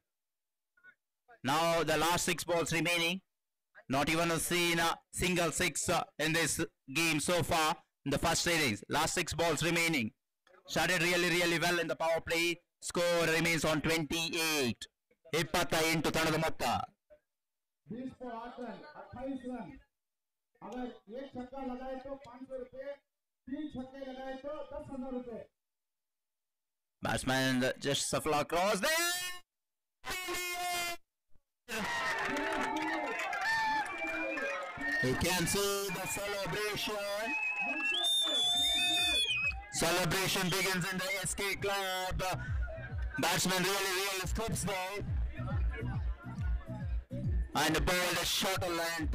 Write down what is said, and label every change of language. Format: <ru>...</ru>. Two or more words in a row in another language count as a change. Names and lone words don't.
<en>Now the last 6 balls remaining. Not even seen a single 6 in this game so far in the first innings. Last 6 balls remaining. Started really well in the power play. Score remains on 28.</en> <kn>28 ತಂಡದ ಮೊತ್ತ.</kn> <hi>20 पर 8 रन 28 रन। अगर एक छक्का लगाए तो 500 रुपए, 3 छक्के लगाए तो 10,000 रुपए।</hi> <en>Batsman just shuffle across there. You can see the celebration. Celebration begins in the SK Club. Batsman really slips there. And the ball is short of length.</en>